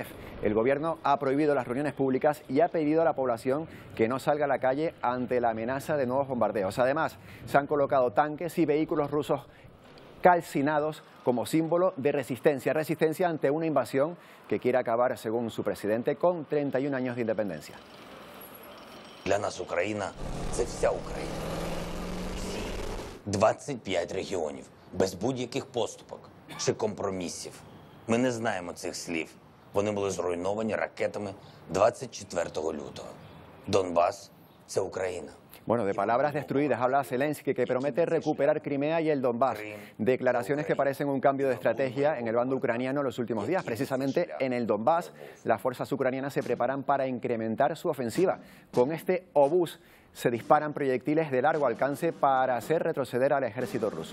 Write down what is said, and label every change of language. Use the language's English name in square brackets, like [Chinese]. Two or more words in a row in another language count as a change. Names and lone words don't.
[Spanish] El gobierno ha prohibido las reuniones públicas y ha pedido a la población que no salga a la calle ante la amenaza de nuevos bombardeos. Además, se han colocado tanques y vehículos rusos calcinados como símbolo de resistencia ante una invasión que quiere acabar, según su presidente, con 31 años de independencia. [Ukrainian] Для нас Україна – це вся Україна. 25 регіонів, без будь-яких поступок чи компромісів. Ми не знаємо цих слів. Вони були зруйновані ракетами 24 лютого. Донбас – це Україна. [Spanish] Bueno, de palabras destruidas habla Zelensky, que promete recuperar Crimea y el Donbass. Declaraciones que parecen un cambio de estrategia en el bando ucraniano en los últimos días. Precisamente en el Donbass, las fuerzas ucranianas se preparan para incrementar su ofensiva. Con este obús se disparan proyectiles de largo alcance para hacer retroceder al ejército ruso.